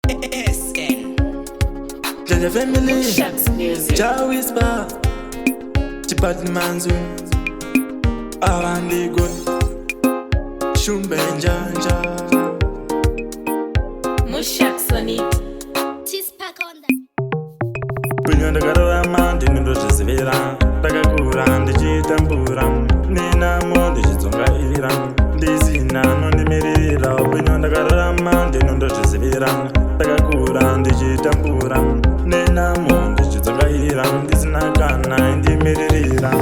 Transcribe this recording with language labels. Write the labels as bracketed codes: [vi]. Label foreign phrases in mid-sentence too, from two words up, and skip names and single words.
[sn] S N. Jaja family. Shucks Music. Ja Whisper. Chipati Manzu. Avandi God. Shumbe Njanja. Mushucks [en] on it. Tis pack on the [sn] Penye ndakararama ndinondozvizivira. Ndakakura ndichitambura. Nenamo ndichidzongaira. Ndisina anondimirira. Penye ndakararama ndinondozvizivira. Ndakakura ndichitambura. Nenamo ndichidzongaira. Ndisina kana indimiririra.